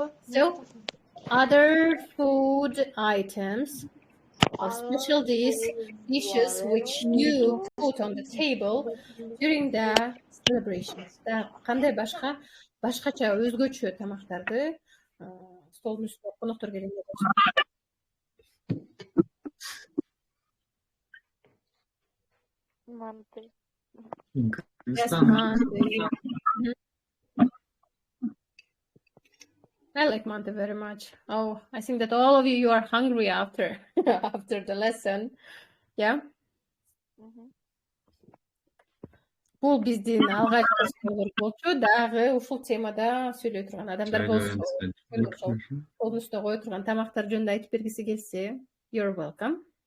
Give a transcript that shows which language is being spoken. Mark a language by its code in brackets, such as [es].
[en] So, other food items or special dishes which you put on the table during the celebrations. [ky] Кандай башкача өзгөчө тамактарды столдун үстүнө коноктор келгенде [en] Yes, mante. I like mante very much. Oh, I think that all of you are hungry after the lesson. Yeah? [ky] Бул биздин алгачкы сөздөр болчу. Дагы ушул темада сүйлөй турган адамдар болсо, колдун үстүнө кое турган тамактар жөнүндө айтып бергиси келсе, [en] you're welcome.